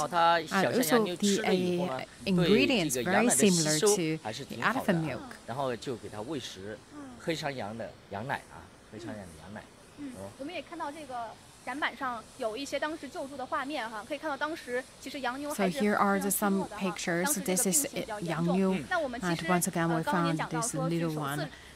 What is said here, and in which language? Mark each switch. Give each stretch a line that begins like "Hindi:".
English: And also the ingredients very similar to the elephant milk.
Chinese: 然后就给它喂食黑山羊的羊奶啊，黑山羊的羊奶。我们也看到这个。展板上有一些当时救助的画面哈，可以看到当时其实洋妞还是
English: So here are some pictures. This is Yang Yu, and once again we found this little one.